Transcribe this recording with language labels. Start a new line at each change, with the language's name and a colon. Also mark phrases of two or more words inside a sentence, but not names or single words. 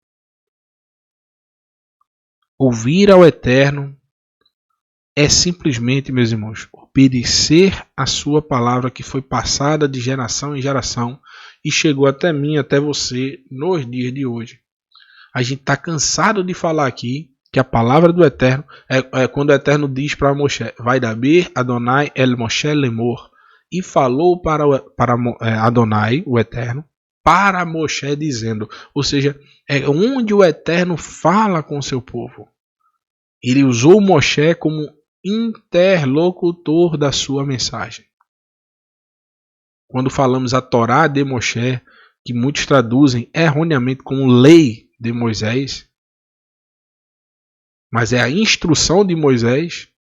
Portuguese: Ouvir ao Eterno é simplesmente, meus irmãos, obedecer a sua palavra que foi passada de geração em geração e chegou até mim, até você, nos dias de hoje. A gente está cansado de falar aqui que a palavra do Eterno é quando o Eterno diz para Moshe, vai
Hebrew: דבר אדוני אל משה לאמר,
Portuguese: e falou para Adonai, o Eterno, para Moshe dizendo, ou seja, é onde o Eterno fala com o seu povo. Ele usou Moshe como interlocutor da sua mensagem. Quando falamos a Torá de Moshe, que muitos traduzem erroneamente como lei de Moisés, mas é a instrução de Moisés.